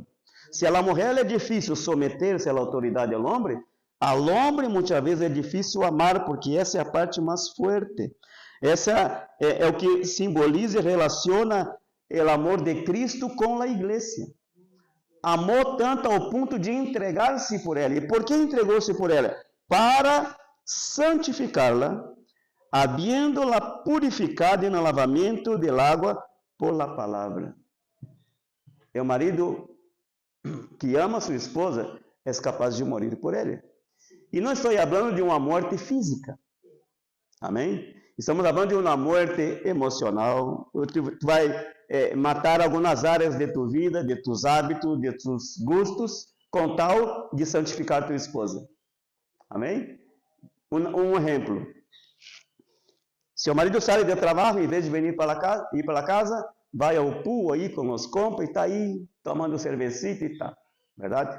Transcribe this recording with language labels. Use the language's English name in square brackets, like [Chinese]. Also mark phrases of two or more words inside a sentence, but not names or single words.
[Portuguese] Se a mulher é difícil someter-se à autoridade ao homem muitas vezes é difícil amar, porque essa é a parte mais forte. Essa é o que simboliza e relaciona o amor de Cristo com a igreja. Amou tanto ao ponto de entregar-se por ela. E por que entregou-se por ela? [Spanish] Para santificá-la, habiendo-la purificado en el lavamento del agua por la palavra. [Portuguese] O marido que ama sua esposa é capaz de morrer por ela. E não estou falando de uma morte física. Amém? Estamos falando de uma morte emocional. Tu vai matar algumas áreas de tua vida, [Spanish] de tus hábitos, de tus gustos, [Portuguese] com tal de santificar tua esposa. Amém? Um exemplo. Se o marido sai do trabalho, em vez de ir para casa, vai ao pool aí com os compas e está aí tomando cervecita e tá. Verdade?